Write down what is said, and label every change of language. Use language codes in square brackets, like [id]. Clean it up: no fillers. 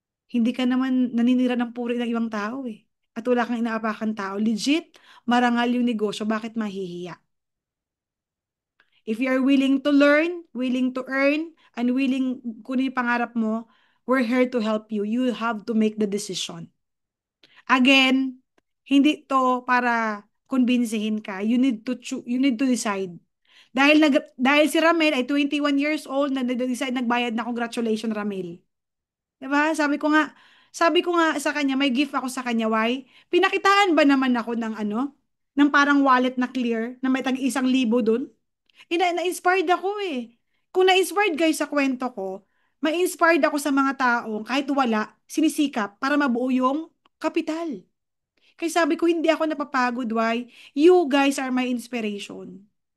[tl] Hindi ka naman naninira ng puri ng ibang tao eh. At wala kang inaapakan tao. Legit, marangal yung negosyo. Bakit mahihiya? [en] If you are willing to learn, willing to earn, unwilling [tl] kunin yung pangarap mo, [en] we're here to help you. You have to make the decision. [tl] Again, hindi to para kumbinsihin ka. [en] You need to decide. [tl] Dahil si Ramel ay 21 years old na decide nagbayad na, congratulations Ramel. 'Di ba? Sabi ko nga sa kanya, may gift ako sa kanya. Why? Pinakitaan ba naman ako ng ano? Ng parang wallet na clear na may tag 1,000 doon? Na-inspired ako eh. Kung na-inspired guys sa kwento ko, ma-inspired ako sa mga taong kahit wala, sinisikap para mabuo yung kapital. Kaya sabi ko, hindi ako napapagod. Why? [en] You guys are my inspiration.